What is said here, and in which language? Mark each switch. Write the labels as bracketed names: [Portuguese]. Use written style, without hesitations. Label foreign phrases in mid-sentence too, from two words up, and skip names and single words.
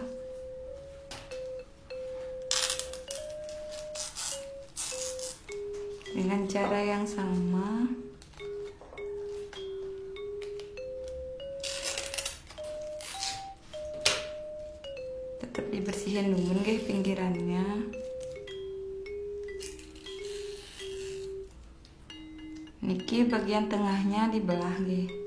[Indonesian] Dengan cara yang sama. Tetap dibersihin dulu nggih pinggirannya. Niki bagian tengahnya dibelah nggih.